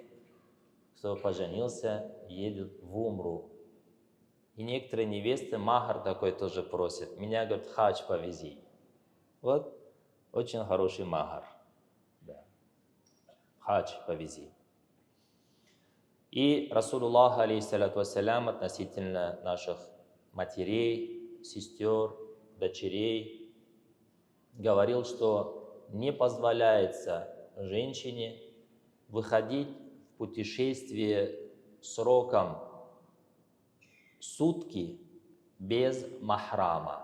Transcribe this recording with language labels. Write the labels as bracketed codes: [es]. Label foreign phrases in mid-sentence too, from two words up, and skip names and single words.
[ru] Кто поженился, едет в умру. И некоторые невесты махар такой тоже просят. Меня, говорят, хадж повези. Вот очень хороший махар. Да. Хадж повези. [ar] И رسول الله، عليه الصلاة والسلام, [ru] относительно наших матерей, сестер, дочерей, говорил, что не позволяется женщине выходить в путешествие сроком сутки без махрама.